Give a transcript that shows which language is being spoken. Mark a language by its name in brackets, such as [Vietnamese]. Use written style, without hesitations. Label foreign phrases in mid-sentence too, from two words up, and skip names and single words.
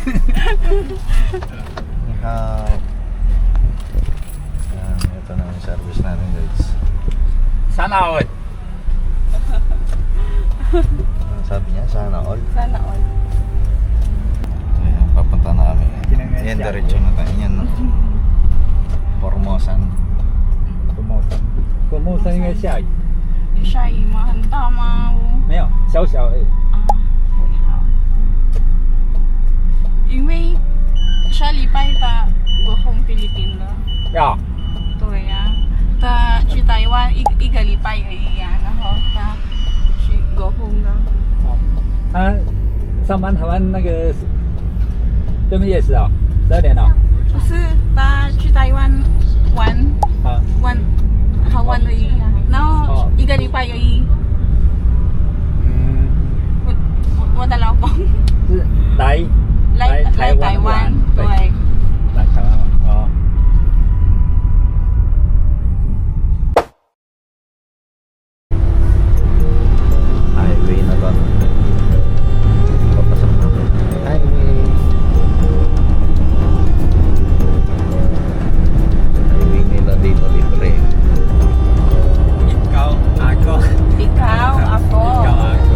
[Filipino] Ito na yung service natin, guys. Sana all. Ano sabi niya? Sana all. Sana all. Ayan, papunta na kami. Ayan, diretso na tayo. Ayan, no? Formosan. [Chinese] Formosan 应该下雨，下雨吗？很大吗？没有，小小而已。好。因为下礼拜他 [English] go home [Chinese] Philippines 了。要对呀、他去台湾一个礼拜而已呀、然后他去 [English] go home [Chinese] 了。他上班台湾那个对面夜市啊，12点了。不是，他去台湾玩啊，好玩而已呀、然后一个礼拜而已。嗯，我的老公是来来台湾，对。来台湾哦。 [Filipino] Highway na to. Papasok na to. Highway. Highway nila dito libre. Ikaw, ako. Ikaw, ako. Ikaw, ako.